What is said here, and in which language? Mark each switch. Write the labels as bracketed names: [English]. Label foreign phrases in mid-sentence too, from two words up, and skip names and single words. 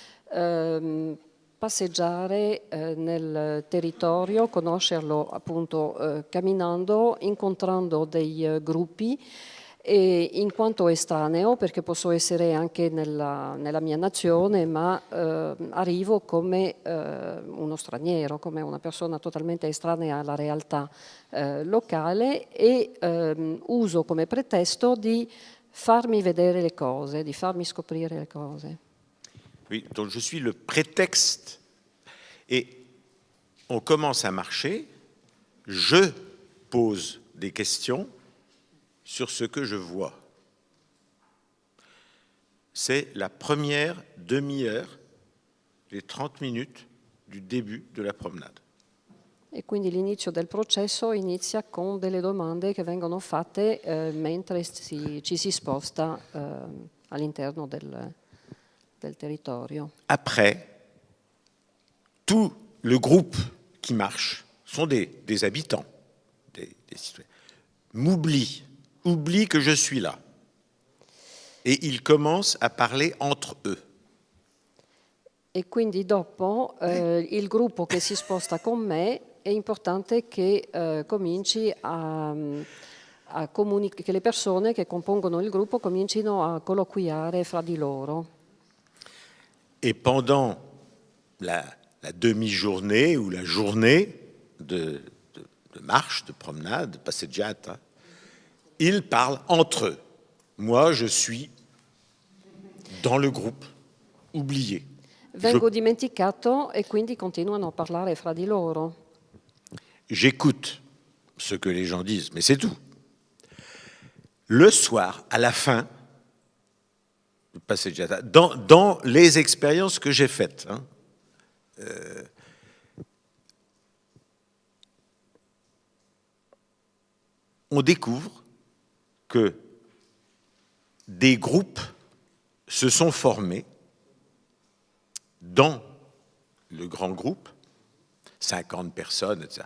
[Italian] passeggiare nel territorio, conoscerlo appunto camminando, incontrando dei gruppi, e in quanto estraneo, perché posso essere anche nella mia nazione, ma arrivo come uno straniero, come una persona totalmente estranea alla realtà locale, e uso come pretesto di farmi vedere le cose, di farmi scoprire le cose. [French] Oui, donc je suis le prétexte. Et on commence à marcher, je pose des questions sur ce que je vois. C'est la première demi-heure, les 30 minutes du début de la promenade. [Italian] E quindi l'inizio del processo inizia con delle domande che vengono fatte mentre ci si sposta all'interno del territorio. [French] Après, tout le groupe qui marche sont des habitants, des citoyens, oublie que je suis là. Et ils commencent à parler entre eux. [Italian] E quindi dopo il gruppo che si sposta con me è importante che cominci che le persone che compongono il gruppo comincino a colloquiare fra di loro. [French] Et pendant la demi-journée ou la journée de marche, de promenade, de passeggiata, ils parlent entre eux. Moi, je suis dans le groupe, oublié. [Italian] Vengo dimenticato e quindi continuano a parlare fra di loro. [French] J'écoute ce que les gens disent, mais c'est tout. Le soir, à la fin, dans les expériences que j'ai faites, on découvre que des groupes se sont formés dans le grand groupe, 50 personnes, etc.